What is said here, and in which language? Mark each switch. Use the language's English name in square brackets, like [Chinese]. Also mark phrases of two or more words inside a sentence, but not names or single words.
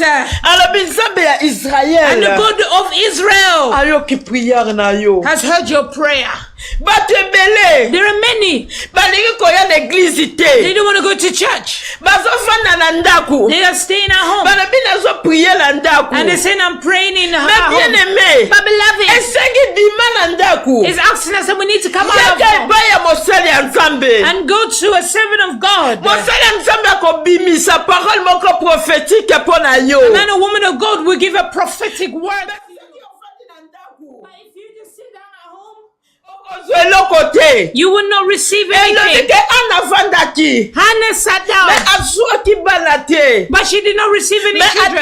[English] And the God of Israel has heard your prayer. There are many. They don't want to go to church. They are staying at home. And they say, I'm praying in her home. [Lingala] bien-aimé, esengi bima na ndaku, [English] is asking us that we need to come out of [Lingala] yaka [English] home [Lingala] epai ya mosali ya Nzambe, [English] and go to a servant of God. [Lingala] mosali ya Nzambe akobimisa parole moko prophétique mpo na yo. [English] And then a woman of God will give a prophetic word. But if you just sit down at home, you will not receive anything. Hannah sat down, but she did not receive any children.